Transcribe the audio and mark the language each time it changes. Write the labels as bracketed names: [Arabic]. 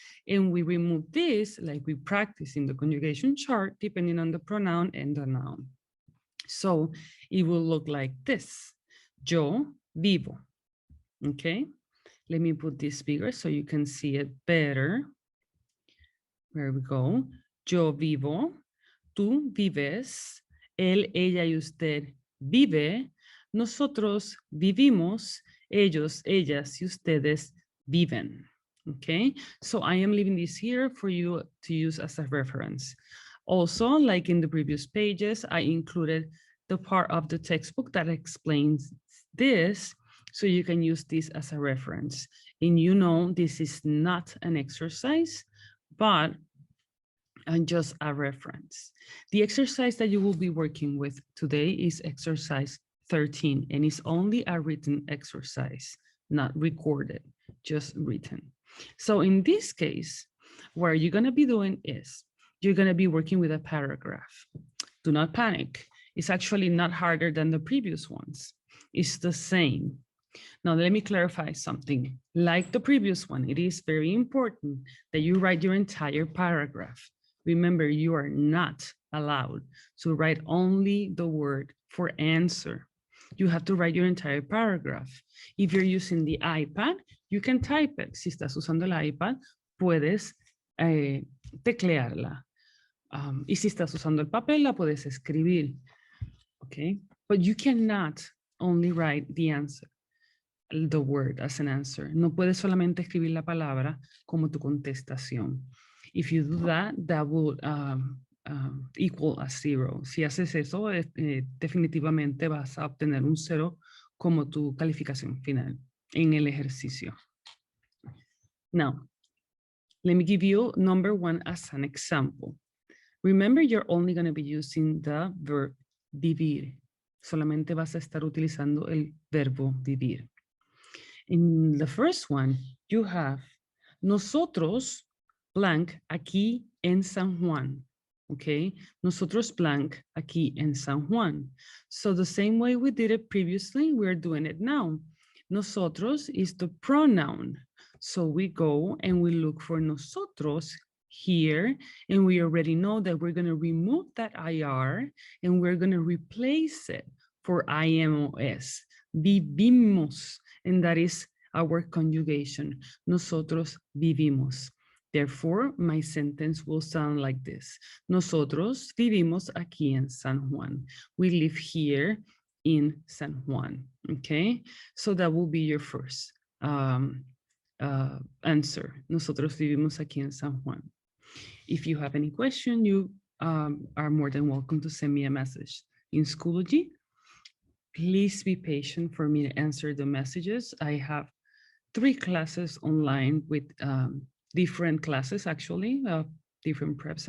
[English] And we remove this, like we practice in the conjugation chart, depending on the pronoun and the noun. So it will look like this: [Spanish] yo vivo. [English] Okay, let me put this bigger so you can see it better. There we go. [Spanish] Yo vivo. Tú vives, él, ella y usted vive, nosotros vivimos, ellos, ellas y ustedes viven. [English] Okay, so I am leaving this here for you to use as a reference. Also, like in the previous pages, I included the part of the textbook that explains this, so you can use this as a reference. And you know, this is not an exercise, but and just a reference. The exercise that you will be working with today is exercise 13, and it's only a written exercise, not recorded, just written. So in this case, what you're going to be doing is you're going to be working with a paragraph. Do not panic. It's actually not harder than the previous ones. It's the same. Now, let me clarify something. Like the previous one, it is very important that you write your entire paragraph. Remember, you are not allowed to write only the word for answer. You have to write your entire paragraph. If you're using the iPad, you can type it. [Spanish] Si estás usando el iPad, puedes teclearla. Y si estás usando el papel, la puedes escribir. [English] Okay? But you cannot only write the answer, the word as an answer. [Spanish] No puedes solamente escribir la palabra como tu contestación. [English] If you do that, that will equal a 0. [Spanish] Si haces eso, definitivamente vas a obtener un 0 como tu calificación final en el ejercicio. [English] Now, let me give you number 1 as an example. Remember, you're only going to be using the verb vivir. [Spanish] Solamente vas a estar utilizando el verbo vivir. [English] In the first one, you have nosotros blank [Spanish] aquí en San Juan. Okay, nosotros blank aquí en San Juan. [English] So the same way we did it previously, we're doing it now. Nosotros is the pronoun. So we go and we look for nosotros here, and we already know that we're going to remove that IR and we're going to replace it for IMOS. Vivimos, and that is our conjugation. [Spanish] Nosotros vivimos. [English] Therefore, my sentence will sound like this. [Spanish] Nosotros vivimos aquí en San Juan. [English] We live here in San Juan. Okay, so that will be your first answer. [Spanish] Nosotros vivimos aquí en San Juan. [English] If you have any question, you are more than welcome to send me a message in Schoology. Please be patient for me to answer the messages. I have 3 classes online with different classes, actually, different preps.